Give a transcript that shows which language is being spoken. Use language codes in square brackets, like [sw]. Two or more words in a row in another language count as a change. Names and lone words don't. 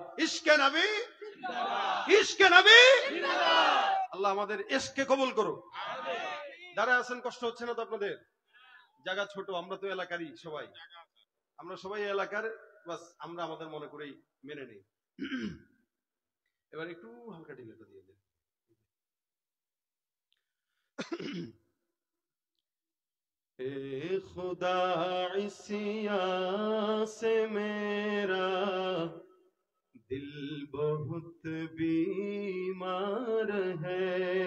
[bn] ইশকে নবী ইশকে নবী। আল্লাহ আমাদের ইশকে কবুল করুক। যারা আছেন কষ্ট হচ্ছে না তো আপনাদের? জায়গা ছোট, আমরা তো এলাকারই সবাই। আমরা সবাই এলাকার, বাস আমরা আমাদের মনে করেই মেনে নেই। এবার একটু হালকা ঢিলেটা দিয়ে দেন। [ur] اے خدا عصیاں سے میرا دل بہت بیمار ہے،